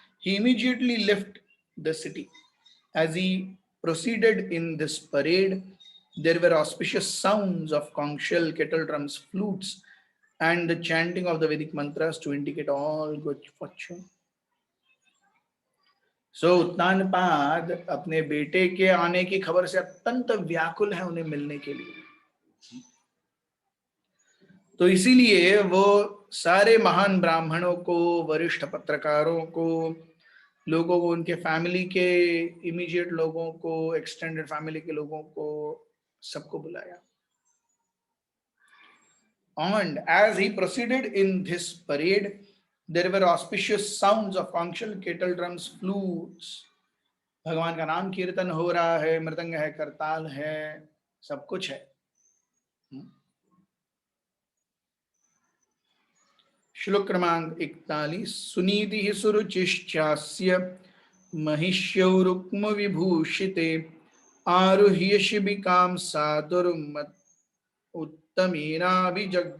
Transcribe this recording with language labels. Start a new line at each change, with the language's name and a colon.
English: He immediately left the city. As he proceeded in this parade, there were auspicious sounds of conch shell, kettle drums, flutes, and the chanting of the Vedic mantras to indicate all good fortune.
Hindi: So Uttanpad अपने बेटे के आने की खबर से अत्यंत व्याकुल है उन्हें मिलने के लिए. तो इसीलिए वो सारे महान ब्राह्मणों को, वरिष्ठ पत्रकारों को, लोगों को, उनके फैमिली के इमीडिएट लोगों को, एक्सटेंडेड फैमिली के लोगों को, सबको बुलाया.
English: And as he proceeded in this parade, there were auspicious sounds of conch shell, kettle drums, flutes.
Hindi: भगवान का नाम कीर्तन हो रहा है, मृदंग है, करताल है, सब कुछ है. श्लोक क्रमांक 41.
Sanskrit: सुनीति सुरुचिश्चास्य महिष्यौ रुक्म विभूषिते आरुह्य शिबिकां सादुर्मत उत्तमेनाभिजग्मतु.